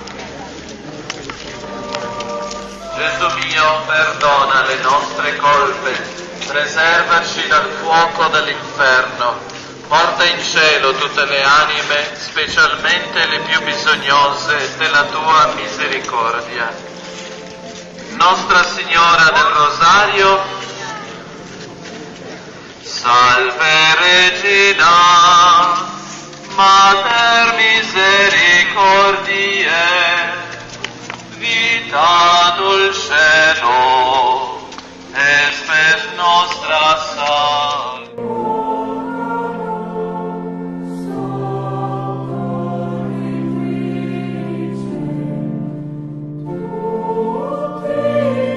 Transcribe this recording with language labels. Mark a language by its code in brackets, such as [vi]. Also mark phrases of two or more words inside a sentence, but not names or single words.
[it] Gesù mio, perdona le nostre colpe, preservaci dal fuoco dell'inferno, porta in cielo tutte le anime, specialmente le più bisognose della tua misericordia. Nostra Signora del Rosario, [la] salve Regina, Mater misericordiae, vita dulcedo, et spes nostra salve. Amen.